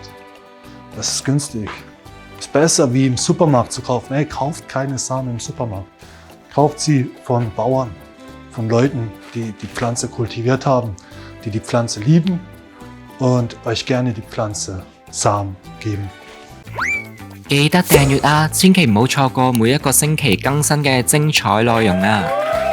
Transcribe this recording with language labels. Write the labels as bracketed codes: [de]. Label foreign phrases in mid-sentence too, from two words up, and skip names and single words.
[de] Das ist günstig. Ist besser wie im Supermarkt zu kaufen. Hey, kauft keine Samen im Supermarkt. Kauft sie von Bauern, von Leuten, die die Pflanze kultiviert haben, die die Pflanze lieben und euch gerne die Pflanze Samen geben. [yue] 記得訂閱啊，千祈唔好錯過每一個星期更新嘅精彩內容啊！